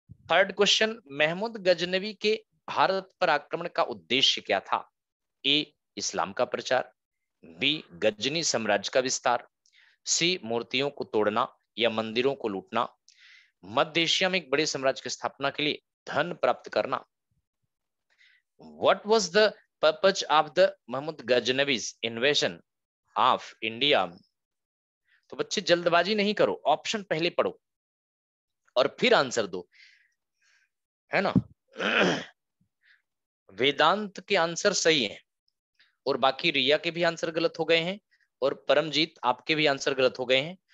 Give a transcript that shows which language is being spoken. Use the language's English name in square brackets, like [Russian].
[Hindi] Third question, Mahmood Ghaznavi के भारत पर आक्रमण का उद्देश्य क्या था? ए इस्लाम का प्रचार, बी गजनी साम्राज्य का विस्तार, सी मूर्तियों को तोड़ना या मंदिरों को लूटना, मध्य एशिया में एक बड़े साम्राज्य की स्थापना के लिए धन प्राप्त करना। [English] What was the purpose of the Mahmud Ghaznavi's invasion of India? [Hindi] तो बच्चे जल्दबाजी नहीं करो, ऑप्शन पहले पढ़ो और फिर आंसर दो, है ना। वेदांत के आंसर सही है और बाकी रिया के भी आंसर गलत हो गए हैं और परमजीत आपके भी आंसर गलत हो गए हैं।